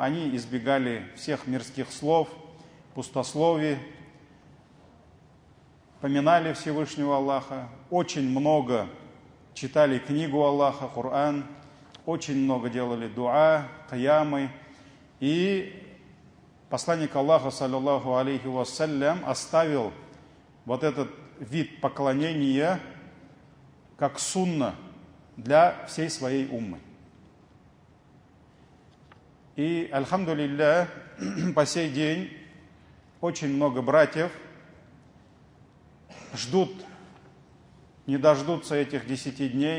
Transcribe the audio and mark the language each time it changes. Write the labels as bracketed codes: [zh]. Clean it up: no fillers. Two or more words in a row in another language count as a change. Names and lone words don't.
[ru] Они избегали всех мирских слов, пустословий, поминали Всевышнего Аллаха, очень много читали книгу Аллаха, Коран, очень много делали дуа, киямы. И посланник Аллаха, [ar] صلى الله عليه وسلم, [ru] оставил вот этот вид поклонения как сунна для всей своей уммы. И, альхамдулиллах, по сей день очень много братьев ждут, не дождутся этих 10 дней.